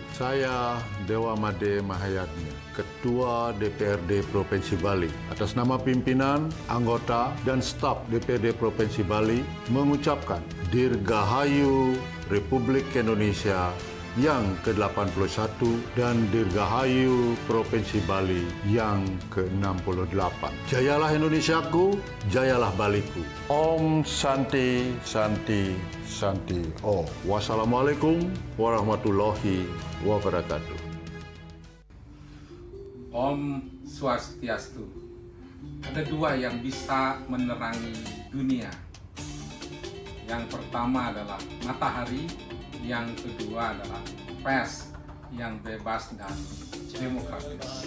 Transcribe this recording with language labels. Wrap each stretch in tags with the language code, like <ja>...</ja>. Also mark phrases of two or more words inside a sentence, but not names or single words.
<id>Saya Dewa Made Mahayatnya, Ketua DPRD Provinsi Bali. Atas nama pimpinan, anggota, dan staf DPRD Provinsi Bali mengucapkan Dirgahayu Republik Indonesia yang ke-81 dan Dirgahayu Provinsi Bali yang ke-68. Jayalah Indonesiaku, jayalah Baliku.</id> <sa>Om Santi, Santi, Santi. Om.</sa> <ar>Wassalamualaikum warahmatullahi wabarakatuh.</ar> <sa>Om Swastiastu.</sa> <id>Ada dua yang bisa menerangi dunia. Yang pertama adalah matahari, yang kedua adalah pers yang bebas dan demokratis.</id>